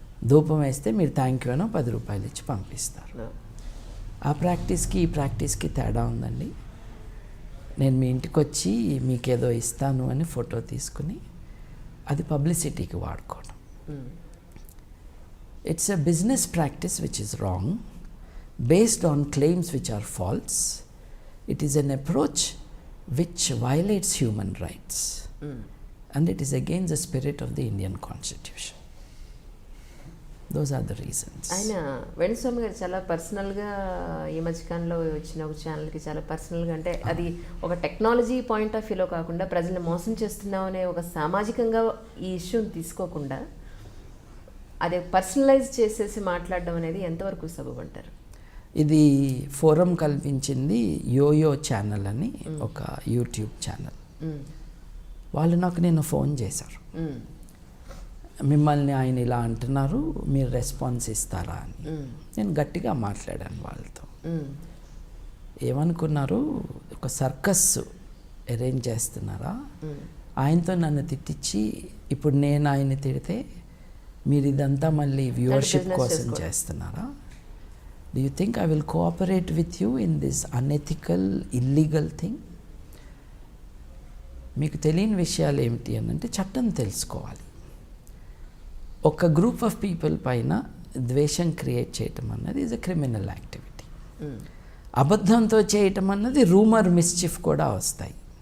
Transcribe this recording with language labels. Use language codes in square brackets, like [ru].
[te] ధూపం వేస్తే మీరు థ్యాంక్ యూ అనో 10 రూపాయలు ఇచ్చి పంపిస్తారు. ఆ ప్రాక్టీస్కి ఈ ప్రాక్టీస్కి తేడా ఉందండి. నేను మీ ఇంటికి వచ్చి మీకేదో ఇస్తాను అని ఫోటో తీసుకుని అది పబ్లిసిటీకి వాడుకోవడం. [en] It's a business practice which is wrong based on claims which are false. It is an approach which violates human rights and it is against the spirit of the Indian Constitution. Those are the reasons. [te] ఆయన వేణుస్వామి గారు చాలా పర్సనల్గా ఈ మధ్యకాలంలో వచ్చిన ఒక ఛానల్కి చాలా పర్సనల్గా, అంటే అది ఒక టెక్నాలజీ పాయింట్ ఆఫ్ వ్యూలో కాకుండా ప్రజల్ని మోసం చేస్తున్నాం అనే ఒక సామాజికంగా ఈ ఇష్యూని తీసుకోకుండా అదే పర్సనలైజ్ చేసేసి మాట్లాడడం అనేది ఎంతవరకు సబబు? ఇది ఫోరం కల్పించింది యోయో ఛానల్ అని ఒక యూట్యూబ్ ఛానల్. వాళ్ళు నాకు నిన్న ఫోన్ చేశారు, మిమ్మల్ని ఆయన ఇలా అంటున్నారు మీరు రెస్పాన్స్ ఇస్తారా అని. నేను గట్టిగా మాట్లాడాను వాళ్ళతో. ఏమనుకున్నారు, ఒక సర్కస్ అరేంజ్ చేస్తున్నారా, ఆయనతో నన్ను తిట్టించి ఇప్పుడు నేను ఆయన్ని తిడితే మీరు ఇదంతా మళ్ళీ వ్యూవర్షిప్ కోసం చేస్తున్నారా? [en] Do you think I will cooperate with you in this unethical, illegal thing? [te] మీకు తెలియని విషయాలు ఏమిటి అని అంటే చట్టం తెలుసుకోవాలి. ఒక గ్రూప్ ఆఫ్ పీపుల్ పైన ద్వేషం క్రియేట్ చేయటం అన్నది [en] Is a criminal activity. [te] అబద్ధంతో చేయటం అన్నది రూమర్, మిస్చిఫ్ కూడా వస్తాయి.